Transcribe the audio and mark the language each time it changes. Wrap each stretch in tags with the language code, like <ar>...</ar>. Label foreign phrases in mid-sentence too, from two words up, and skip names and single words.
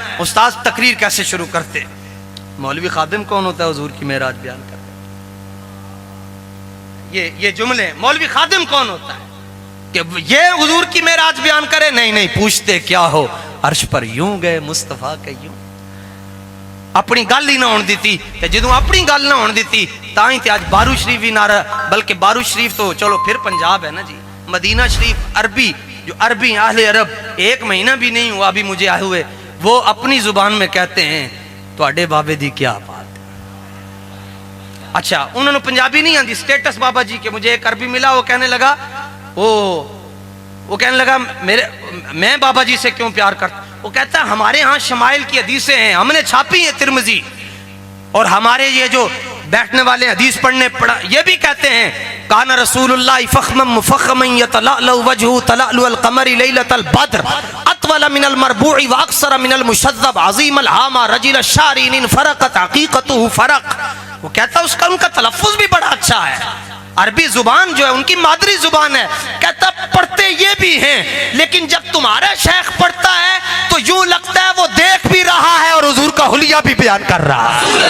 <ur>استاذ تقریر کیسے شروع کرتے؟ مولوی خادم کون ہوتا ہے حضور کی معراج بیان کرتے؟ یہ جملے مولوی خادم کون ہوتا ہے کہ یہ حضور کی معراج بیان کرے؟ نہیں پوچھتے کیا ہو عرش پر یوں گئے مصطفیٰ کے یوں.</ur> <pa>اپنی گل ہی نہ ہون دیتی, جدوں اپنی گل نہ ہون دیتی تائیں تے آج بارو شریف بھی نہ رہا.</pa> <ur>بلکہ بارو شریف تو چلو پھر پنجاب ہے نا جی. مدینہ شریف عربی, جو عربی اہل عرب 1 مہینہ بھی نہیں ہوا ابھی مجھے آئے ہوئے, وہ اپنی زبان میں کہتے ہیں</ur> <pa>تواڈے بابے دی کیا بات ہے. اچھا انہوں نے پنجابی نہیں آندی.</pa> <ur>سٹیٹس بابا جی کے مجھے ایک عربی ملا, وہ کہنے لگا وہ کہنے لگا میں بابا جی سے کیوں پیار کرتا. وہ کہتا ہے ہمارے ہاں شمائل کی حدیثیں ہیں, ہم نے چھاپی ہیں ترمذی, اور ہمارے یہ جو بیٹھنے والے حدیث پڑھنے پڑھا یہ بھی کہتے ہیں</ur> <ar>کان رسول اللہ فخما مفخما یتلألأ وجهه تلألؤ القمر لیلۃ البدر اطول من المربوع واکثر من المشذب عظیم العامہ رجل الشعرین ان فرقت حقیقته فرق.</ar> <ur>وہ کہتا ہے ان کا تلفظ بھی بڑا اچھا ہے. عربی زبان جو ہے ان کی مادری زبان ہے. کہتا پڑھتے یہ بھی ہیں, لیکن جب تمہارا شیخ پڑھتا ہے تو یوں لگتا ہے وہ دیکھ بھی رہا ہے اور حضور کا حلیہ بھی بیان کر رہا ہے.</ur>